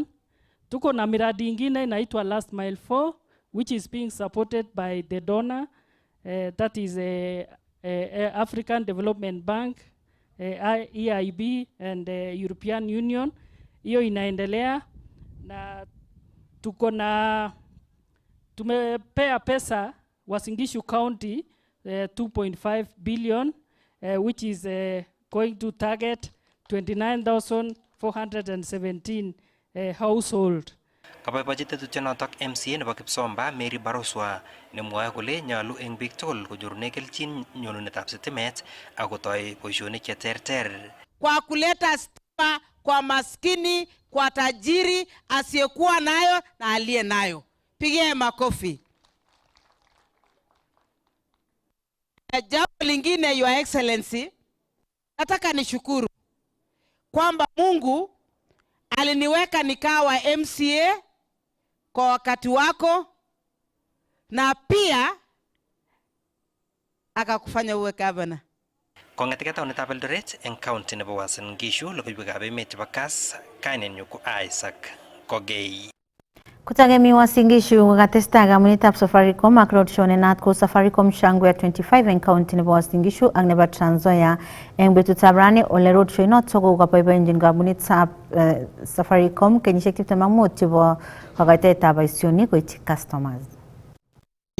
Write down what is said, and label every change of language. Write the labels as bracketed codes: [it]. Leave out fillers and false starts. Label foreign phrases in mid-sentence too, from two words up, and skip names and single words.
[sw] Tuko na miradi ingine inaitwa [en] Last Mile 4 which is being supported by the donor, that is African Development Bank, EIB and European Union. [sw] Hiyo inaendelea na tuko na tumepea pesa Uasin Gishu County 2.5 billion [en] which is going to target 29,417 household. [kln] Kaboibochi tetutyonotok MCA nebo Kipsomba Mary Baroswa nemwoe kole nyolu eng biik tugul konyorune kelchin nyonunetab sitimet ak kotoi boisionik cheterter. [sw] Kwa kuleta stima kwa maskini, kwa tajiri, asiyekuwa nayo na aliye nayo. Pigie makofi. Jambo lingine, [en] Your Excellency, [sw] nataka nishukuru kwamba Mungu aliniweka nikawa MCA kwa wakati wako na pia akakufanya uwe governor. [kln] Kong'eteke taonitab Eldoret eng county nebo Uasin Gishu, logoiwekab emet chebo Kass, kainenyu ko Isaac Kogei. Kutagemi Uasin Gishu kokatestai kamunitab Safaricom ak roadshow nenat ko Safaricom Shangwe 25 eng county nebo Uasin Gishu ak nebo Trans Nzoia eng betutab rani ole roadshow inotok kokaboiboenjin kamunitab Safaricom kenyisiek 25 chebo kokoitoetab boisionik koityi customers.